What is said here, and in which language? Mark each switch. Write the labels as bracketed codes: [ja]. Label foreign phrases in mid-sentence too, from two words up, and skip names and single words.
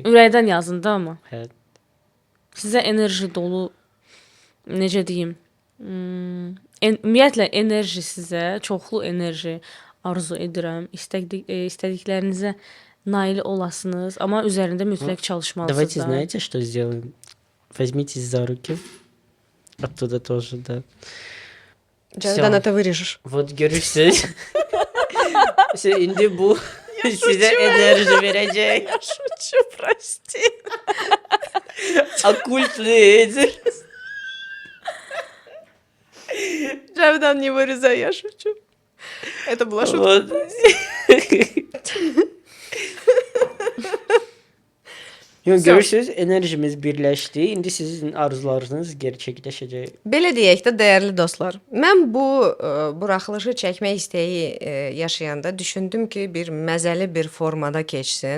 [az] Ürəkdən yazın da amma. Hə. Sizə enerji dolu necə deyim? Ümumiyyətlə enerji sizə, çoxlu enerji arzu edirəm. İstədiklərinizə nail olasınız, amma üzərində mütləq çalışmalısınız. [ru] Давайте, da. знаете, что сделаем? Возьмитесь за руки. Оттуда тоже, да. [az] Cəvdən ata vırışır. Вот görürsünüz. İndi bu sizə enerji verəcək. [ru] Şuçu, прости. Оккульт лидер. Cəvdən не вырезай, я шучу. Это была шутка. Вот. [az] Yox, görürsüz, enerjimiz birləşdi. İndi sizin arzularınız gerçəkləşəcək. Belə deyək də, dəyərli dostlar. Mən bu buraxılışı çəkmək istəyi yaşayanda düşündüm ki, bir məzəli bir formada keçsin.